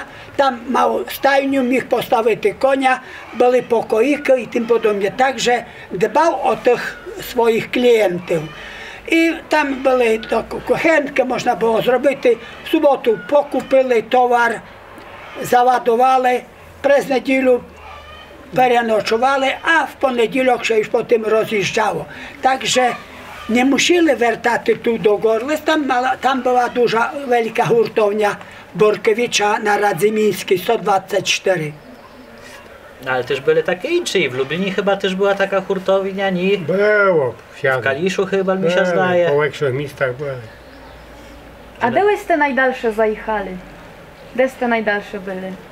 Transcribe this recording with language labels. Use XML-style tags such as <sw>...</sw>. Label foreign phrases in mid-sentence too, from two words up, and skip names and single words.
<pl>Tam miał stajniu, mógł postawić konia, byli pokoiki i tym podobnie. Także dbał o tych swoich klientów. I tam były kuchenki, można było zrobić. W sobotę pokupili towar, załadowali, przez niedzielę</pl> <uk>переночували, а в понеділок ще ж потім роз'їжджало. Так що не мусили вертати тут до Горлиць, там була дуже велика гуртовня Боркевича на Radzimińskiej 124.</uk> <pl>No, ale też były takie inne i w Lublinie chyba też była taka hurtownia, nie? Było, W Kaliszu chyba mi się zdaje. Po większych miejscach były. A де ste najdalsze zajechali? Де ste najdalsze byli?</pl>